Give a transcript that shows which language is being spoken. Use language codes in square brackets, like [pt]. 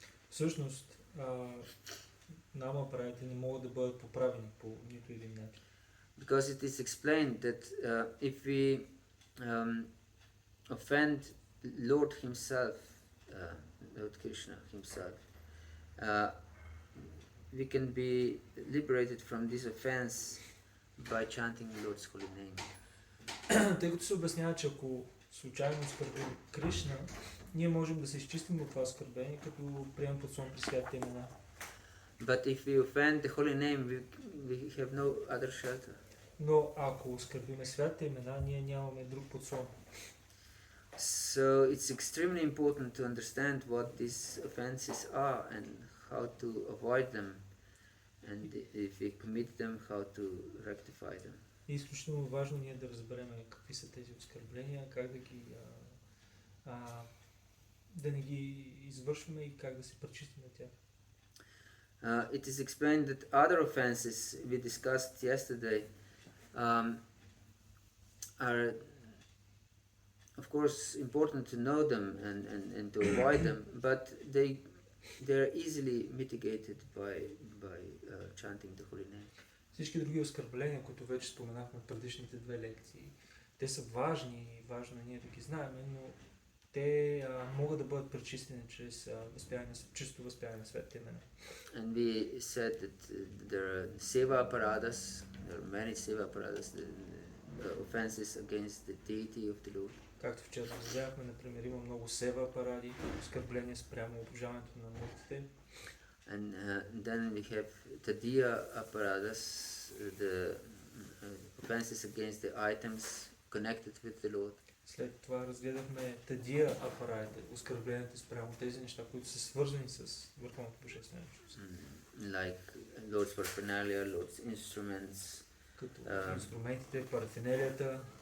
[bg] Всъщност, Нама апарадите не могат да бъдат поправени по нито един начин. [en] Because it is explained that if we offend Lord himself, Lord Krishna himself, we can be liberated from this offense by chanting Lord's holy name. [bg] Тъй като се обяснява, че ако случайно оскърбим Кришна, ние можем да се изчистим от това оскърбение, като приемем подслон при святите имена. [en] But if we offend the holy name, we have no other shelter. [bg] Но ако оскърбиме святите имена, ние нямаме друг подслон. [en] So it's extremely important to understand what these offenses are and how to avoid them, and if we commit them, how to rectify them. [bg] И е изключително важно ние да разберем какви са тези оскърбления, как да не ги извършваме и как да се пречистим от тях. [en] It is explained that other offenses we discussed yesterday are, of course, important to know them and to avoid them, but they are easily mitigated by chanting the holy name. [bg] Всички други оскърбления, които вече споменахме в предишните две лекции, те са важни и важно е ние да ги знаем, но те могат да бъдат пречистени чрез чисто възпяване на светите имена. [en] And we said that there are seva aparadhas, there are many seva aparadhas, the offenses against the deity of the Lord. [bg] Както вчера разбрахме, например, има много сева апаради, оскърбления спрямо обожаването на муртите. [en] And then we have tadiya aparadhas, the offenses against the items connected with the Lord. [bg] След това разгледахме тадия апарадите, оскърбленията спрямо тези неща, които са свързани с върховното божествено чувство. [en] Like Lord's paraphernalia, Lord's instruments, [bg] като инструментите, парафинерията,